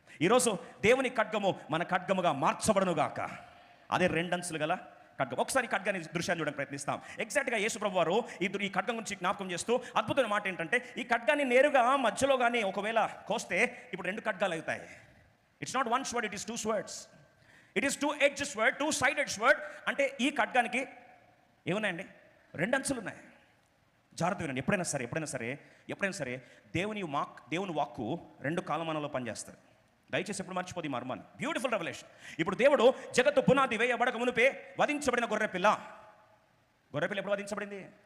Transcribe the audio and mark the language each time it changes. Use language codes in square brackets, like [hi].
[te] ఈరోజు దేవుని ఖడ్గము మన ఖడ్గముగా మార్చబడును గాక. అదే రెండంచులు గల ఖడ్గం. ఒకసారి ఖడ్గాన్ని దృశ్యాన్ని చూడడానికి ప్రయత్నిస్తాం. ఎగ్జాక్ట్గా యేసు ప్రభు వారు ఈ ఖడ్గం గురించి జ్ఞాపకం చేస్తూ అద్భుతమైన మాట ఏంటంటే, ఈ ఖడ్గాన్ని నేరుగా మధ్యలో కానీ ఒకవేళ కోస్తే ఇప్పుడు రెండు ఖడ్గాలు అవుతాయి. [en] It's not one sword, it is 2 swords. It is 2-edged sword, 2-sided sword. [te] అంటే ఈ ఖడ్గానికి ఏమున్నాయండి? రెండు అంచులు ఉన్నాయి. జాగ్రత్త వినండి. ఎప్పుడైనా సరే దేవుని వాక్కు రెండు కాలమానంలో పనిచేస్తారు. దయచేసి ఎప్పుడు మర్చిపోదు ఈ మర్మాన్ని. [en] Beautiful revolution. [te] ఇప్పుడు దేవుడు జగత్తు పునాది వేయబడక మునిపే వధించబడిన గొర్రెపిల్ల ఎప్పుడు వధించబడింది?